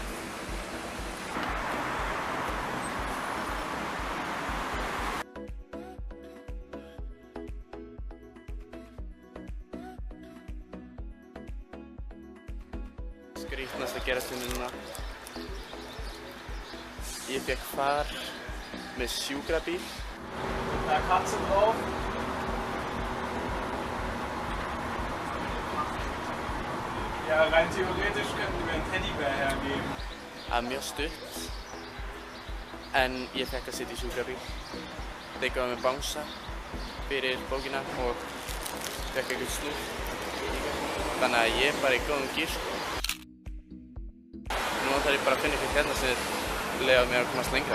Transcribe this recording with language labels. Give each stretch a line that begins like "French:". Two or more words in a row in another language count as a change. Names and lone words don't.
Icelandic: Skrítnast að gerast hérna núna. Ég fékk far með sjúkrabíl.
German: Da er Katze drauf. Ja, rein theoretisch könnten wir einen Teddybär hergeben.
Icelandic: Það er mjög stutt, en ég fékk að sitja í sjúkrabíl. Þeir gáðu mér bangsa fyrir bókina og fékk eitthvað snúð. Þannig að ég er bara í góðum gír. Nú þarf ég bara að finna eitthvað hérna sem leyfa mér að komast lengra.